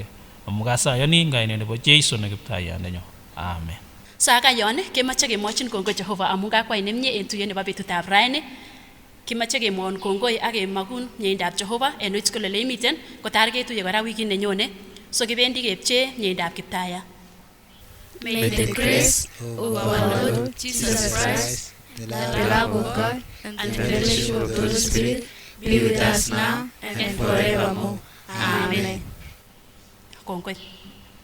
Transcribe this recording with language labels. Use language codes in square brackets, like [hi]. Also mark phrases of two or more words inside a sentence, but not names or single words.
[kln] Amu kasayani eng kainet nebo Jeiso ne Kiptaiyandenyo. Amen. Saka yon kemoche kemwochin kongoi Jehova amu kakwai nemie en tuyet nebo betutab raini. Kimache kemwon kongoi ak kemakun mieindab Jehova en wit kole leimiten kotar ketuye kora wikit nenyone. So kibendi kepche mieindab Kiptaya. [en] May the grace of our Lord Jesus Christ, the love of God, and the fellowship of the Holy Spirit be with us now and forevermore. Amen. [kln] Kongoi.